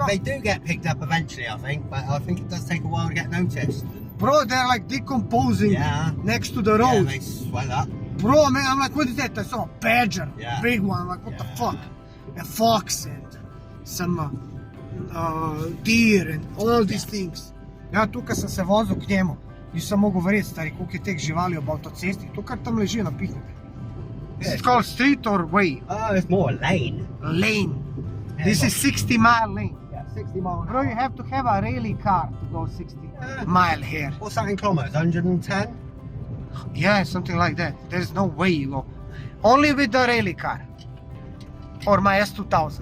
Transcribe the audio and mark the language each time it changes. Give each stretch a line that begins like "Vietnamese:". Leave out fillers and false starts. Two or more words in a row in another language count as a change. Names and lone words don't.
English: they do get picked up eventually, I think, but I think it does take a while to get noticed. Bro, they're like decomposing Yeah. next to the Yeah, road. they swell up. Bro, man, I'm like, what is that? I saw a badger, Yeah. big one. I'm like, what the Yeah. fuck? A fox and some deer and all these things.
Slovenian: Ja, tukaj sem se vozil k njemu. Nisem mogel verjeti, stari, koliko je teh živali ob avtocesti. To, kar tam leži napihnete.
English: Is it called street or way? Oh, it's more a lane. Lane. This is 60-mile lane. Yeah, 60 miles. Bro, you have to have a rally car to go 60-mile here. What's that in kilometres? 110? Yeah, something like that. There's no way you go. Only with the rally car. Or my S2000.